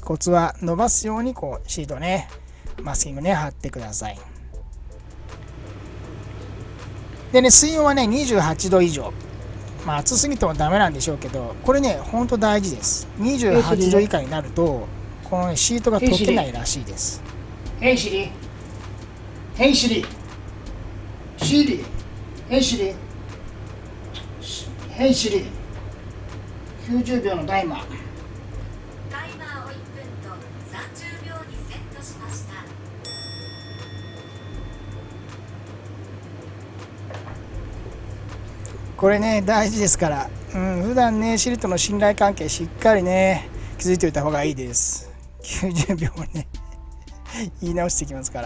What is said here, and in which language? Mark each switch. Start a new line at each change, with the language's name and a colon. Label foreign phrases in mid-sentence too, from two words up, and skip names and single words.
Japanese: コツは伸ばすようにこうシートをね、マスキングね、貼ってください。でね、水温はね、28度以上。暑すぎてもダメなんでしょうけど、これね、ほんと大事です。28度以下になると、この、ね、シートが溶けないらしいです。
English: Hey Siri. Hey Siri. Siri. Hey Siri. Hey Siri.
Japanese: 90 秒のタイマー。タイマーを1分と30秒にセットしました。これね、大事ですから、普段ね、シリとの信頼関係しっかりね、築いておいた方がいいです。90秒ね、言い直してきますから。